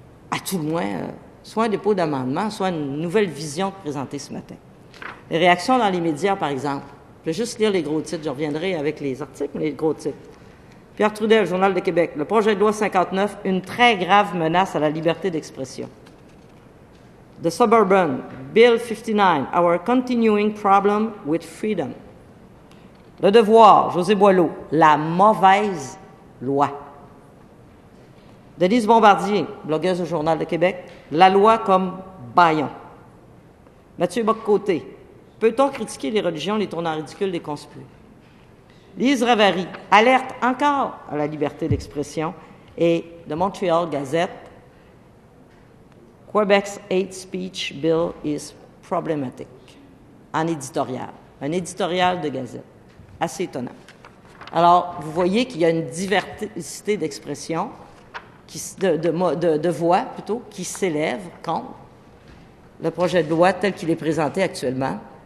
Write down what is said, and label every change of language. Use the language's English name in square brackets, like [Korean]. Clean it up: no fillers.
[French] à tout le moins, soit un dépôt d'amendement, soit une nouvelle vision présentée ce matin. Les réactions dans les médias, par exemple. Je vais juste lire les gros titres. Je reviendrai avec les articles, mais les gros titres. Pierre Trudel, Journal de Québec. Le projet de loi 59, une très grave menace à la liberté d'expression. [English] The Suburban, Bill 59, our continuing problem with freedom. [French] Le Devoir, José Boileau, la mauvaise loi. Denise Bombardier, blogueuse au Journal de Québec, la loi comme bâillon. Mathieu Boccoté, peut-on critiquer les religions, les tournants ridicules des conspués? Lise Ravary, alerte encore à la liberté d'expression. [English] Et de Montreal Gazette, Quebec's hate speech bill is problematic. [French] En éditorial. Un éditorial de Gazette. Assez étonnant. Alors, vous voyez qu'il y a une diversité d'expression, de voix plutôt, qui s'élève contre le projet de loi tel qu'il est présenté actuellement.